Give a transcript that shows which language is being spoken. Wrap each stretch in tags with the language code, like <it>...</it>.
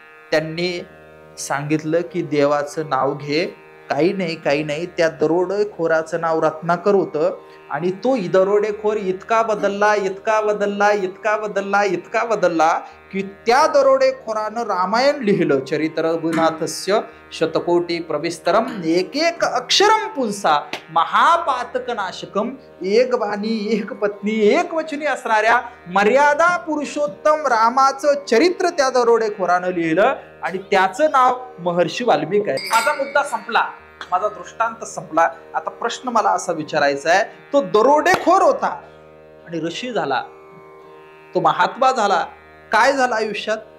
<mr>त्यांनी सांगितलं की देवाचं नाव घे. काही नाही, त्या दरोडेखोराचं नाव रत्नाकर होतं आणि तो दरोडेखोर इतका बदलला की त्या दरोडेखोरानं रामायण लिहिलं.</mr> <sa>चरित्र रघुनाथस्य शतकोटी प्रविस्तरम एक अक्षरम पुंसा महापातक नाशकम.</sa> <mr>एक बाणी, एक पत्नी, एक वचनी असणाऱ्या मर्यादा पुरुषोत्तम रामाचं चरित्र त्या दरोडेखोरानं लिहिलं आणि त्याचं नाव महर्षी वाल्मिक आहे. माझा मुद्दा संपला, माझा दृष्टांत संपला. आता प्रश्न मला असा विचारायचा आहे, तो दरोडेखोर होता आणि ऋषी झाला, तो महात्मा झाला, काय झालं आयुष्यात?</mr>